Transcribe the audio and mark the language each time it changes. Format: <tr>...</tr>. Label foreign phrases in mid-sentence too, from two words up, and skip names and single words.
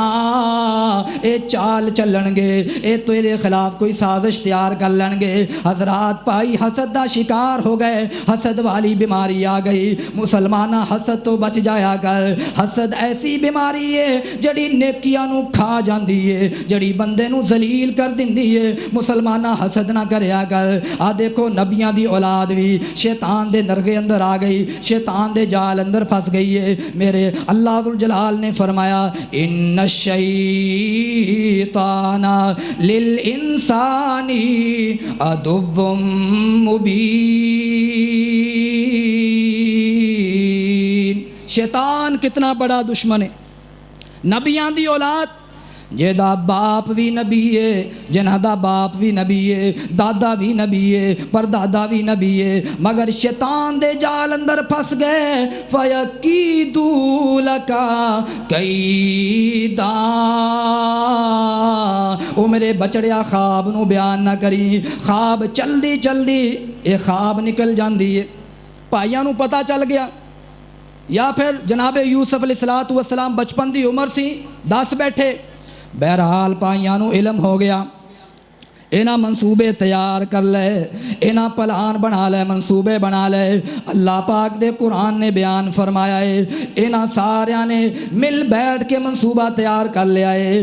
<pa>اے چال چلنگے، اے تیرے خلاف کوئی سازش تیار کر لینگے.</pa> <ur>حضرات بھائی حسد کا شکار ہو گئے، حسد والی بیماری آ گئی.</ur> <pa>مسلماناں حسد تو بچ جایا کر. حسد ایسی بیماری ہے جیہڑی نیکیاں نوں کھا جاتی ہے، جیہڑی بندے نوں ذلیل ذلیل کر دیندی ہے۔ مسلمانہ حسد نہ کریا کر۔ آ دیکھو نبیاں دی اولاد بھی شیطان دے نرگے اندر آ گئی، شیطان دے جال اندر پھنس گئی ہے۔</pa> <ur>میرے اللہ ذوالجلال نے فرمایا</ur> <ar>ان الشیطان للانسان عدو مبین۔</ar> <ur>شیطان کتنا بڑا دشمن ہے۔</ur> <pa>نبیاں دی اولاد جہدا باپ بھی نبی ہے، جنہ دا باپ بھی نبی ہے، دادا بھی نبی ہے، پردادا بھی نبی ہے، مگر شیطان دے جال اندر پھنس گئے۔</pa> <ar>فَيَكِيدُ لَكَ كَيْدًا۔</ar> <pa>او میرے بچڑیا خواب نو بیان نہ کری، خواب چلدی چلدی اے خواب نکل جاندی ہے۔ بھائیاں نو پتہ چل گیا، یا پھر جناب یوسف علیہ السلام بچپن دی عمر سی دس بیٹھے۔ بہرحال پائیاں نو علم ہو گیا، اینا منصوبے تیار کر لے، اینا پلان بنا لے، منصوبے بنا لے۔ اللہ پاک دے قرآن نے بیان فرمایا ہے، اینا ساریاں نے مل بیٹھ کے منصوبہ تیار کر لیا ہے۔</pa>